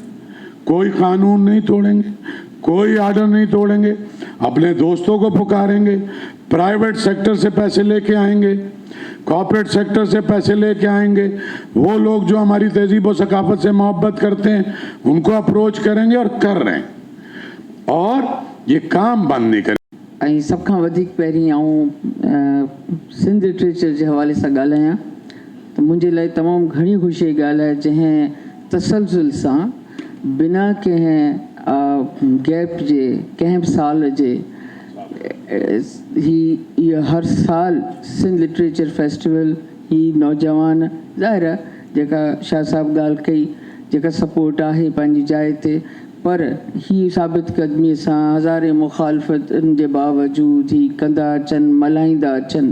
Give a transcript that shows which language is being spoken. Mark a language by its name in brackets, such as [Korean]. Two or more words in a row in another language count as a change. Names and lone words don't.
[Urdu] کوئی قانون نہیں توڑیں گے, کوئی آرڈر نہیں توڑیں گے, اپنے دوستوں کو پکاریں گے, [English] private sector [Urdu] سے پیسے لے کے آئیں گے, [English] corporate sector [Urdu] سے پیسے لے کے آئیں گے. وہ لوگ جو ہماری تہذیب و ثقافت سے محبت کرتے ہیں ان کو اپروچ کریں گے اور کر رہے ہیں, اور یہ کام بند نہیں کریں. [Sindhi] ۽ سڀ کان وڌيڪ پهرين سنڌ لٽريچر جي حوالي سان ڳالهايان ته منهنجي لاءِ تمام گهڻي خوشي جي ڳالهه آهي جنهن تسلسل سان بنا ڪنهن گيپ جي ڪنهن به سال جي اهو هر سال سنڌ لٽريچر فيسٽيول هي نوجوان ظاهر آهي جيڪا شاهه صاحب ڳالهه ڪئي جيڪا سپورٽ آهي پنهنجي جاءِ تي، پر هي ثابت قدميءَ سان هزارين مخالفتن جي باوجود هي ڪندا اچن، ملهائيندا اچن.